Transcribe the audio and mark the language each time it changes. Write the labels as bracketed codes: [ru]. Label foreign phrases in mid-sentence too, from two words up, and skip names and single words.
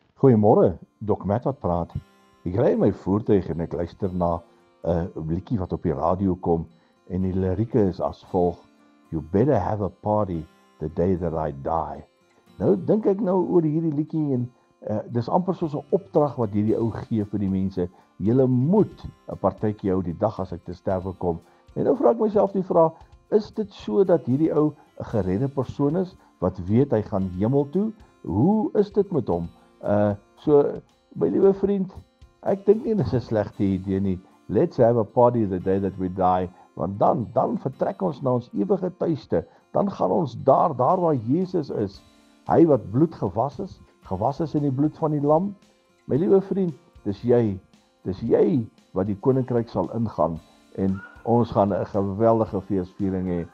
[af] Goeiemôre, Dok Matt wat praat. Ek ry in my voertuig en ek luister na 'n liedjie wat op die radio kom en die lirieke is as volg: [en] You better have a party the day that I die. [af] Nou dink ek nou oor hierdie liedjie en dis amper soos 'n opdrag wat hierdie ou gee vir die mense. Julle moet 'n partytjie hou die dag as ek te sterwe kom. En nou vra ek myself die vraag, is dit so dat hierdie ou 'n geredde persoon is wat weet hy gaan hemel toe? Hoe is dit met hom? So, my liewe vriend, ek dink nie dis 'n slegte idee nie. [en] Let's have a party the day that we die, [af] want dan vertrek ons na ons ewige tuiste. Dan gaan ons daar waar Jesus is. Hy wat bloed gewas is in die bloed van die lam. My liewe vriend, dis jy wat die koninkryk sal ingaan en ons gaan 'n geweldige feesviering hê.